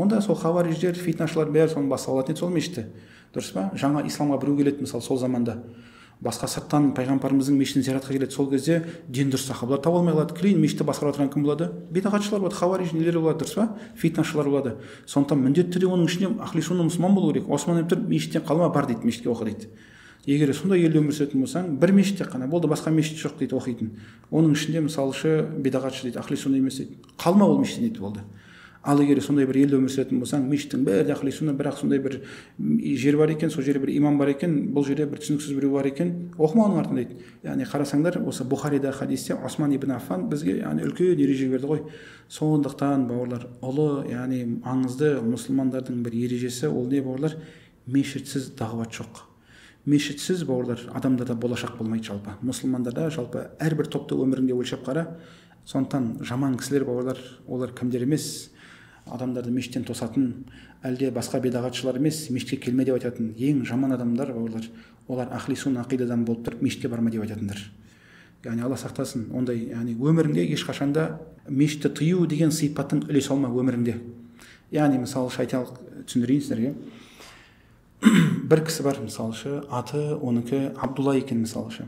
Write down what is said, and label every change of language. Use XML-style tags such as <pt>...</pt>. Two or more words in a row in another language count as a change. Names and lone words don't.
<kk>Онда сол хавариждер, фитнашылар бәрі соны бастап алатын еді сол мешітті. Дұрыс па? Жаңа исламға біреу келеді мысалы сол заманда. Басқа сырттан пайғамбарымыздың мешітін зияратқа келеді, сол кезде ден дұрыс сахабалар таба алмай қалады. Кейін мешітті басқарып отырған кім болады? Бидағатшылар болады, хавариждер болады, дұрыс па? Фитнашылар болады. Сондықтан міндетті түрде оның ішінде</kk> <ar>أهل السنة</ar> <kk>мұсылман болу керек. Осман айтып тұр, мешіттен қалма, бар дейді, мешітке оқы дейді. Егер сондай елде өмір сүретін болсаң, бір мешітте қана болды, басқа мешіт жоқ дейді, оқитын. Оның ішінде мысалшы бидағатшы дейді,</kk> <ar>أهل السنة</ar> <kk>емес дейді. Қалма ол мешіттен дейді, болды. Ал егер сондай бір елде өмір сүретін болсаң, мешіттің бәрі</kk> <ar>أهل السنة,</ar> <kk>бірақ сондай бір жер бар екен, сол жерде бір имам бар екен, бұл жерде бір түсініксіз біреу бар екен, оқыма оның артынан дейді. Яғни қарасаңдар, осы Бұхарида хадисте Осман ибн Аффан бізге яғни үлкен ереже берді ғой. Сондықтан бауырлар, ұлы, яғни маңызды мұсылмандардың бір ережесі ол не бауырлар? Мешітсіз дағуат жоқ. Мешітсіз бауырлар, адамдарда болашақ болмайды жалпы. Мұсылмандарда жалпы әрбір топты өміріңде өлшеп қара. Сондықтан жаман кісілер бауырлар, олар кімдер емес? Адамдарды мешіттен тосатын, әлде басқа бидағатшылар емес, мешітке келме деп айтатын ең жаман адамдар бауырлар, олар</kk> <ar>أهل السنة</ar> <kk>ақидадан болып тұрып мешітке барма деп айтатындар. Яғни Алла сақтасын, ондай яғни өміріңде ешқашанда мешітті тыю деген сипаттың үлес алма өміріңде. Яғни мысалы айталық түсіндірейін сіздерге. Бір кісі бар мысалшы, аты оныкі Абдулла екен мысалшы.</kk>